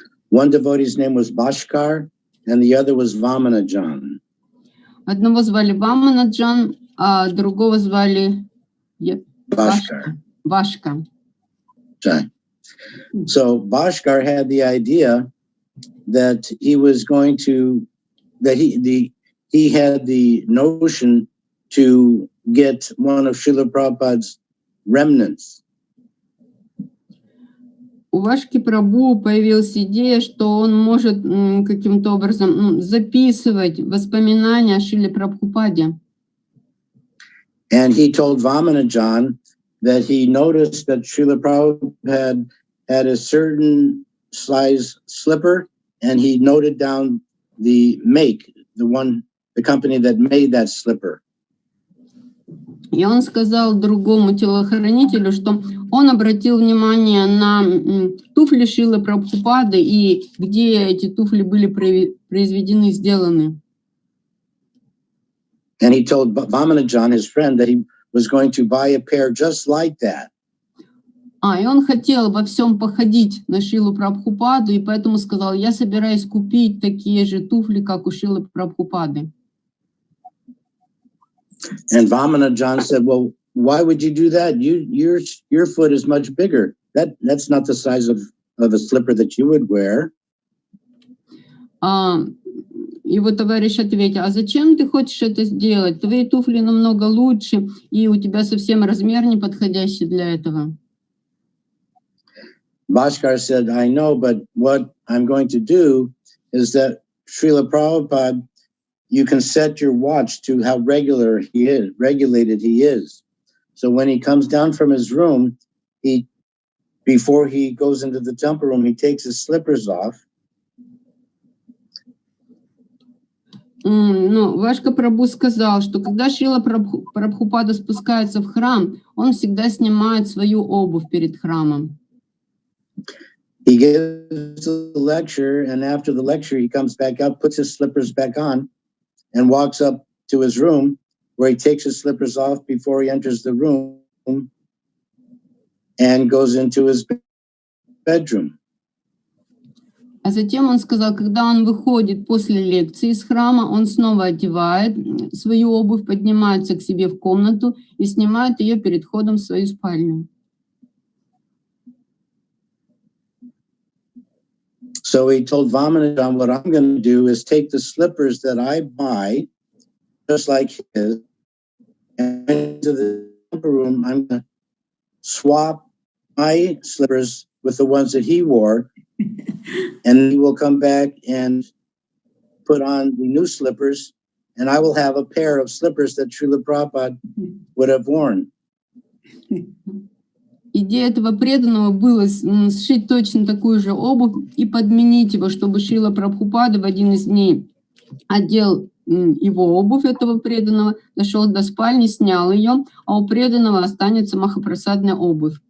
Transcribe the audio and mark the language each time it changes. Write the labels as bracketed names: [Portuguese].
[English] One devotee's name was Bhaskar, and the other was Vamanajan. [Russian] Одного звали Ваманаджан, а другого звали Башка. [English] Okay. So Bhaskar had the idea that he was going to, that he had the notion to get one of Srila Prabhupada's remnants. [Russian] У Вашки Прабху появилась идея, что он может каким-то образом записывать воспоминания о Шриле Прабхупаде. [English] And he told Vamanajan that he noticed that Srila Prabhupada had a certain size slipper, and he noted down the make, the company that made that slipper. [Russian] И он сказал другому телохранителю, что он обратил внимание на туфли Шрилы Прабхупады и где эти туфли были произведены, сделаны. [English] And he told Vamanajan, his friend, that he was going to buy a pair just like that. [Russian] И он хотел во всем походить на Шрилу Прабхупаду, и поэтому сказал, я собираюсь купить такие же туфли, как у Шрилы Прабхупады. [English] And Vamanajan said, well, why would you do that? Your foot is much bigger. That's not the size of a slipper that you would wear. [Russian] Его товарищ ответил, а зачем ты хочешь это сделать? Твои туфли намного лучше, и у тебя совсем размер не подходящий для этого. [English] Bhaskar said, I know, but what I'm going to do is that Srila Prabhupada, you can set your watch to how regulated he is. So when he comes down from his room, before he goes into the temple room, he takes his slippers off. [Russian] Ну, Вашка Прабху сказал, что когда Шрила Прабхупада спускается в храм, он всегда снимает свою обувь перед храмом. [English] He gives the lecture, and after the lecture, he comes back up, puts his slippers back on, and walks up to his room, where he takes his slippers off before he enters the room, and goes into his bedroom. [Russian] А затем он сказал, когда он выходит после лекции из храма, он снова одевает свою обувь, поднимается к себе в комнату и снимает ее перед входом в свою спальню. [English] So he told Vamanajan, what I'm going to do is take the slippers that I buy, just like his, and into the upper room, I'm going to swap my slippers with the ones that he wore, and he will come back and put on the new slippers, and I will have a pair of slippers that Shrila Prabhupada would have worn. [Russian] Идея этого преданного была сшить точно такую же обувь и подменить его, чтобы Шрила Прабхупада в один из дней одел его обувь этого преданного, дошел до спальни, снял ее, а у преданного останется махапрасадная обувь.